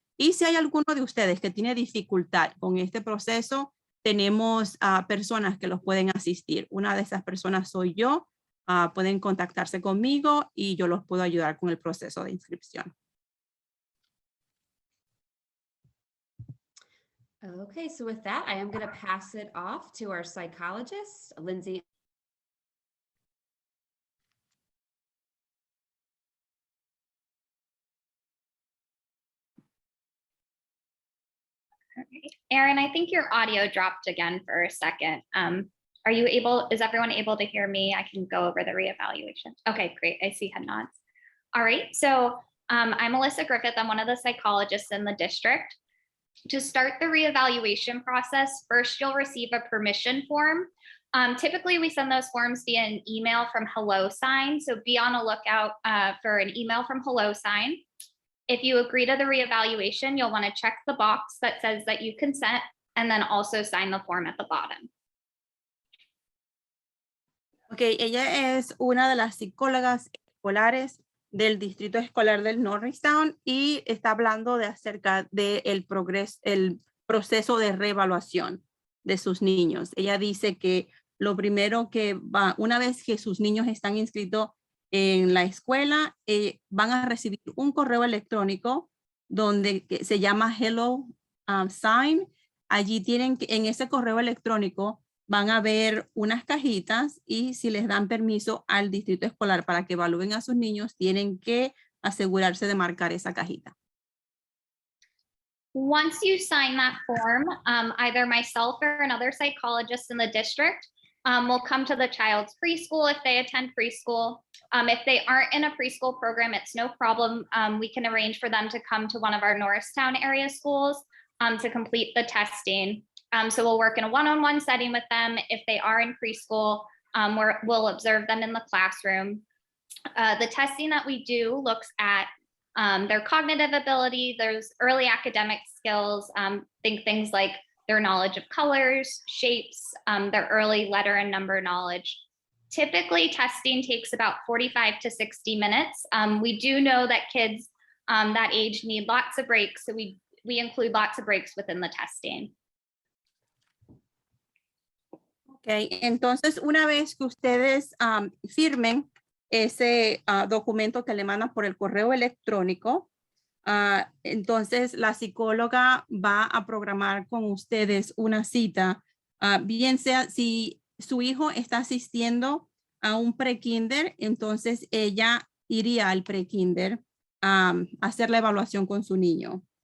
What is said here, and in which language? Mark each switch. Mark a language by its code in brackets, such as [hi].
[es] Y si hay alguno de ustedes que tiene dificultad con este proceso, tenemos personas que los pueden asistir. Una de esas personas soy yo. Pueden contactarse conmigo y yo los puedo ayudar con el proceso de inscripción. [en] Okay, so with that, I am going to pass it off to our psychologist, Lindsay. Erin, I think your audio dropped again for a second. Are you able, is everyone able to hear me? I can go over the reevaluation. Okay, great. I see head nods. All right, so I'm Alyssa Griffith. I'm one of the psychologists in the district. To start the reevaluation process, first you'll receive a permission form. Typically we send those forms via an email from HelloSign, so be on a lookout for an email from HelloSign. If you agree to the reevaluation, you'll want to check the box that says that you consent and then also sign the form at the bottom. [es] Ok, ella es una de las psicólogas escolares del Distrito Escolar del Norristown y está hablando de acerca del proceso de reevaluación de sus niños. Ella dice que lo primero que va, una vez que sus niños están inscritos en la escuela, van a recibir un correo electrónico donde se llama Hello Sign. Allí tienen que, en ese correo electrónico, van a ver unas cajitas y si les dan permiso al distrito escolar para que evalúen a sus niños, tienen que asegurarse de marcar esa cajita. [en] Once you sign that form, either myself or another psychologist in the district will come to the child's preschool if they attend preschool. If they aren't in a preschool program, it's no problem. We can arrange for them to come to one of our Norristown area schools to complete the testing. So we'll work in a one-on-one setting with them. If they are in preschool, we'll observe them in the classroom. The testing that we do looks at their cognitive ability, those early academic skills, think things like their knowledge of colors, shapes, their early letter and number knowledge. Typically, testing takes about 45 to 60 minutes. We do know that kids that age need lots of breaks, so we include lots of breaks within the testing. [es] Okay, entonces una vez que ustedes firmen ese documento que le mandan por el correo electrónico, entonces la psicóloga va a programar con ustedes una cita, bien sea si su hijo está asistiendo a un pre-kinder, entonces ella iría al pre-kinder a hacer la evaluación con su niño.